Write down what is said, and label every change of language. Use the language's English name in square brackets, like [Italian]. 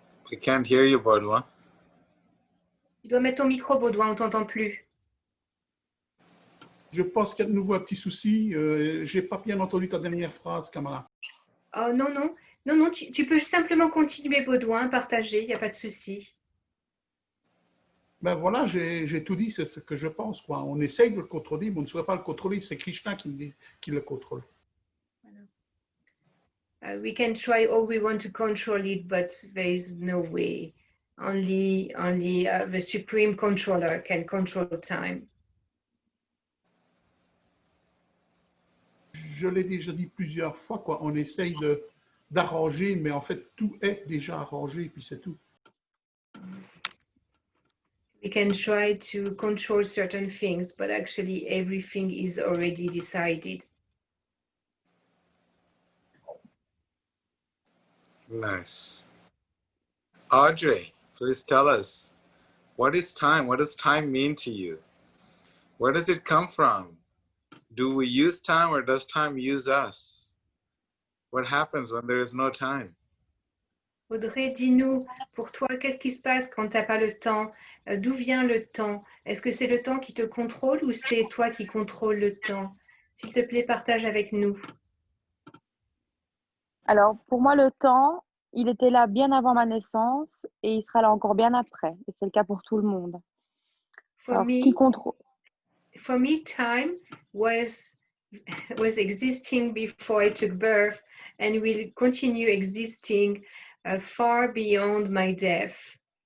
[English] We can't hear you, Baudouin. [French] Tu dois mettre ton micro, Baudouin, on t'entend plus. Je pense qu'il y a de nouveau un petit souci. Je n'ai pas bien entendu ta dernière phrase, Kamala. Oh non, tu peux simplement continuer, Baudouin, partager, il n'y a pas de souci. Ben voilà, j'ai tout dit, c'est ce que je pense, quoi. On essaye de le contrôler, mais on ne saurait pas le contrôler. C'est Krishna qui le contrôle. [English] We can try all we want to control it, but there is no way. Only the supreme controller can control time. [French] Je l'ai déjà dit plusieurs fois, quoi. On essaye d'arranger, mais en fait, tout est déjà arrangé, puis c'est tout. [English] We can try to control certain things, but actually everything is already decided. Nice. Audrey, please tell us, what is time? What does time mean to you? Where does it come from? Do we use time or does time use us? What happens when there is no time? [French] Audrey, dis-nous, pour toi, qu'est-ce qui se passe quand tu n'as pas le temps? D'où vient le temps? Est-ce que c'est le temps qui te contrôle ou c'est toi qui contrôles le temps? S'il te plaît, partage avec nous. Alors, pour moi, le temps, il était là bien avant ma naissance et il sera là encore bien après. Et c'est le cas pour tout le monde. Alors, qui contrôle? [English] For me, time was existing before I took birth and will continue existing far beyond my death.